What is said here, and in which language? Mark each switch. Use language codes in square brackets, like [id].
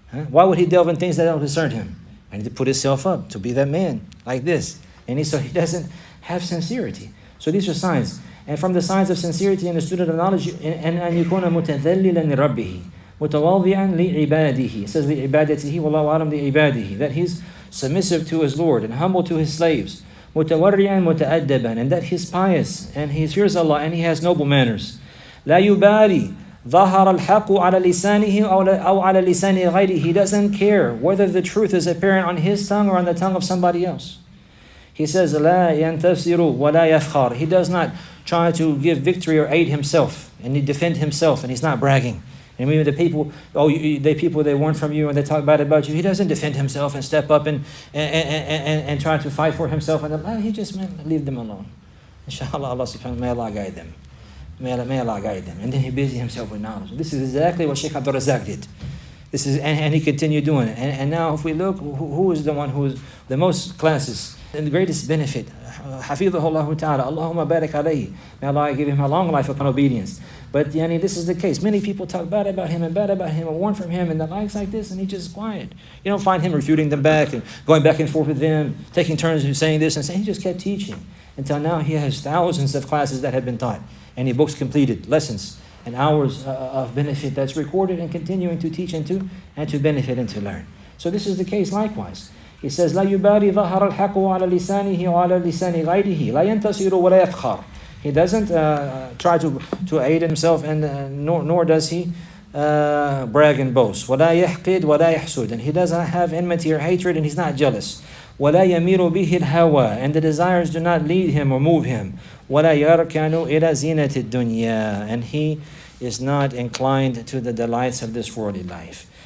[en] Why would he delve in things that don't concern him? I need to put himself up to be that man like this. And so he doesn't have sincerity. So these are signs. And from the signs of sincerity in the student of knowledge, and [ar] أن يكون متذللا لربه متواضعا لعباده. [en] It says [ar] لعبادته والله أعلم لعباده. [en] That he's submissive to his Lord and humble to his slaves. [ar] متورعا متأدبا. [en] And that he's pious and he fears Allah and he has noble manners. [ar] لا يبالي ظهر الحق على لسانه أو على لسان غيره. [en] He doesn't care whether the truth is apparent on his tongue or on the tongue of somebody else. He says [ar] لا ينتصر ولا يفخر. [en] He does not try to give victory or aid himself and he defend himself and he's not bragging. And maybe the people, they weren't from you and they talk bad about you. He doesn't defend himself and step up and try to fight for himself. And he just leave them alone. Inshallah, Allah subhanahu wa ta'ala, may Allah guide them. May Allah guide them. And then he busy himself with knowledge. This is exactly what Sheikh Abdul Razak did. This is, and he continued doing it. And now if we look, who is the one who is the most classes and the greatest benefit? Hafidhahullah ta'ala. Allahumma barik alayhi. May Allah give him a long life upon obedience. But this is the case. Many people talk bad about him and warn from him and the likes like this, and he's just quiet. You don't find him refuting them back and going back and forth with them, taking turns and saying this and saying. He just kept teaching until now he has thousands of classes that have been taught. Any books completed, lessons, and hours of benefit that's recorded and continuing to teach and to benefit and to learn. So this is the case likewise. He says, [ar] لا يبالي ظهر الحق على لسانه وعلى لسان غيره لا ينتصر ولا يفخر. [en] He doesn't try to aid himself, and nor does he brag and boast. [ar] وَلَا يَحْقِدْ وَلَا يَحْسُدْ. [en] And he doesn't have enmity or hatred, and he's not jealous. [ar] وَلَا يَمِيرُ بِهِ الْهَوَى. [en] And the desires do not lead him or move him. [ar] وَلَا يَرْكَنُ إِلَى زِينَةِ الدُّنْيَا. [en] And he is not inclined to the delights of this worldly life.